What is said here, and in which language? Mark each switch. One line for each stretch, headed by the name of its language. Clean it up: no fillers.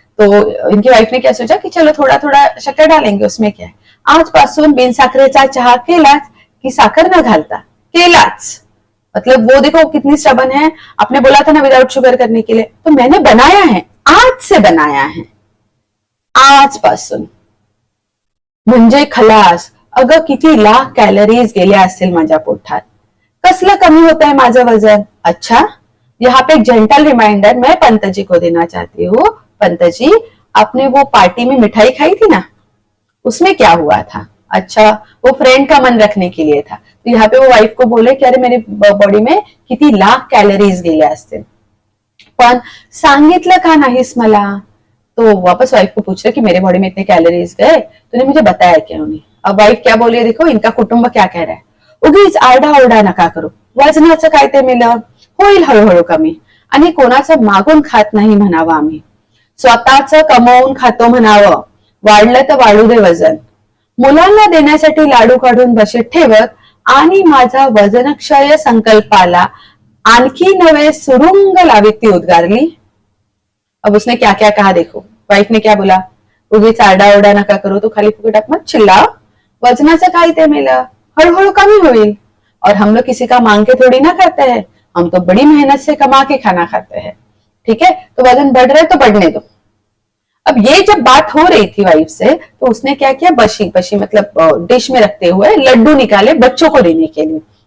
Hindi: तो इनकी वाइफ ने क्या सोचा कि चलो थोड़ा थोड़ा शक्कर डालेंगे, उसमें क्या है,
Marathi: आजपासून बिन साखरेचा चहा केलाच की साखर न घालता, केलाच।
Hindi: मतलब वो देखो कितनी स्टबन है, आपने बोला था ना विदाउट शुगर करने के लिए, तो मैंने बनाया है, आज से बनाया है,
Marathi: आजपासून, म्हणजे खलास। अगं किती लाख कॅलरीज गेल्या असतील माझ्या पोटात, कसलं कमी होत है माझं वजन।
Hindi: अच्छा, यहाँ पे एक जेंटल रिमाइंडर मैं पंत जी को देना चाहती हूँ। पंत जी, आपने वो पार्टी में मिठाई खाई थी ना, उसमें क्या हुआ था। अच्छा, वो फ्रेंड का मन रखने के लिए था, तो यहाँ पे वो वाइफ को बोले कि अरे मेरी बॉडी में
Marathi: किती लाख कॅलरीज गेल्या असतील, पण सांगितलं का नाहीस मला।
Hindi: तो वापस वाइफ को पूछ रहे कि मेरे बॉडी में इतने कैलोरीज गए, तूने मुझे बताया क्यों नहीं। अब वाइफ क्या बोली, देखो इनका कुटुंब क्या कह रहा है,
Marathi: उगीच आरडाओरडा नका करू, वजनाचं काय ते मिलं, होईल हळूहळू कमी, आणि कोणाचं मागून खात नाही म्हणावं आम्ही, स्वतःच कमवून खातो म्हणावं, वाढलं तर वाढू दे वजन, मुलांना देण्यासाठी लाडू काढून बशीत ठेवत आणि माझा वजनक्षय संकल्पाला आणखी नवे सुरुंग लावीत ती उद्गारली।
Hindi: अब उसने क्या क्या कहा देखो, वाइफ ने क्या बोला,
Marathi: उगीच आरडाओरडा नका करो,
Hindi: तो खाली फुकट मत चिल्लाओ,
Marathi: वजनाचं काय ते मिलं, हळूहळू कमी होईल,
Hindi: और हम लोग किसी का मांग के थोड़ी ना करते हैं, हम तो बड़ी मेहनत से कमा के खाना खाते हैं, ठीक है। तो वजन बढ़ रहा है तो बढ़ने दो। अब ये जब बात हो रही थी वाइफ से, तो उसने क्या किया, बशी बशी मतलब डिश में रखते हुए लड्डू निकाले बच्चों को देने के लिए।